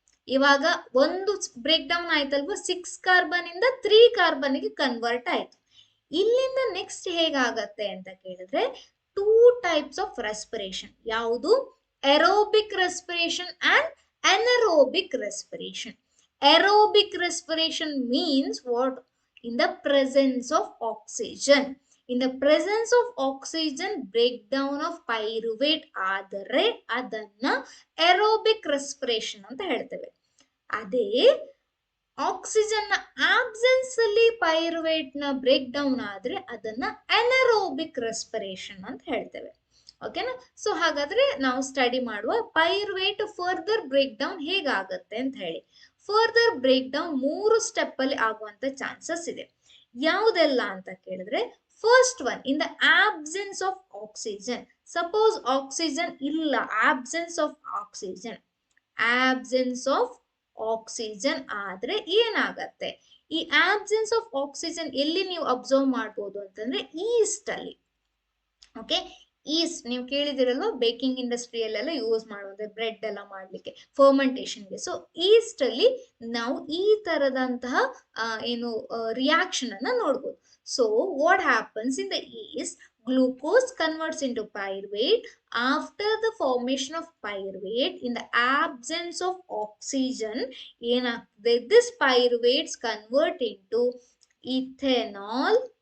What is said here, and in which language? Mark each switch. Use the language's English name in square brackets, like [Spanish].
[Kannada] ಇವಾಗ ಒಂದು break down ಆಯ್ತಲ್ವಾ, 6 ಕಾರ್ಬನ್ ಇಂದ 3 ಕಾರ್ಬನ್ ಗೆ ಕನ್ವರ್ಟ್ ಆಯ್ತು. ಇಲ್ಲಿಂದ ನೆಕ್ಸ್ಟ್ ಹೇಗಾಗತ್ತೆ ಅಂತ ಕೇಳಿದ್ರೆ 2 [English] Types of respiration. [Kannada] ಯಾವುದು? [English] Aerobic respiration and anaerobic respiration. aerobic respiration means what? In the presence of oxygen. In the presence of oxygen, breakdown of pyruvate [Kannada] ಆದರೆ ಅದನ್ನ [English] aerobic respiration [Kannada] ಅಂತ ಹೇಳ್ತೇವೆ. ಅದೇ ಆಕ್ಸಿಜನ್ ನ ಆಬ್ಸೆನ್ಸ್ ಅಲ್ಲಿ ಪೈರುವೇಟ್ ನ ಬ್ರೇಕ್ ಡೌನ್ ಆದ್ರೆ ಅದನ್ನ ಅನರೋಬಿಕ್ ರೆಸ್ಪಿರೇಷನ್ ಅಂತ ಹೇಳ್ತೇವೆ. ಓಕೆನಾ? ಸೊ ಹಾಗಾದ್ರೆ ನಾವು ಸ್ಟಡಿ ಮಾಡುವ ಪೈರುವೇಟ್ ಫರ್ದರ್ ಬ್ರೇಕ್ ಡೌನ್ ಹೇಗಾಗತ್ತೆ ಅಂತ ಹೇಳಿ. ಫರ್ದರ್ ಬ್ರೇಕ್ ಡೌನ್ 3 ಸ್ಟೆಪ್ ಅಲ್ಲಿ ಆಗುವಂತ ಚಾನ್ಸಸ್ ಇದೆ. ಯಾವುದೆಲ್ಲ ಅಂತ ಕೇಳಿದ್ರೆ, [English] First one in the absence of oxygen. Suppose oxygen ಇಲ್ಲ, absence of oxygen, absence of oxygen [Kannada] ಆದ್ರೆ ಏನಾಗತ್ತೆ? ಈ [English] absence of oxygen [Kannada] ಎಲ್ಲಿ ನೀವು ಅಬ್ಸರ್ವ್ ಮಾಡ್ಬೋದು ಅಂತಂದ್ರೆ ಈಸ್ಟ್ ಅಲ್ಲಿ. ಓಕೆ, ಈಸ್ಟ್ ನೀವು ಕೇಳಿದಿರಲ್ವ, ಬೇಕಿಂಗ್ ಇಂಡಸ್ಟ್ರಿಯಲ್ಲೆಲ್ಲ ಯೂಸ್ ಮಾಡುವುದು ಬ್ರೆಡ್ ಎಲ್ಲ ಮಾಡ್ಲಿಕ್ಕೆ, ಫರ್ಮೆಂಟೇಷನ್ಗೆ. ಸೊ ಈಸ್ಟ್ ಅಲ್ಲಿ ನಾವು ಈ ತರದಂತಹ ಏನು ರಿಯಾಕ್ಷನ್ ಅನ್ನ ನೋಡ್ಬೋದು. [English] So what happens in the yeast, glucose converts into pyruvate. After the formation of pyruvate, in the absence of oxygen, this pyruvates convert into ethanol.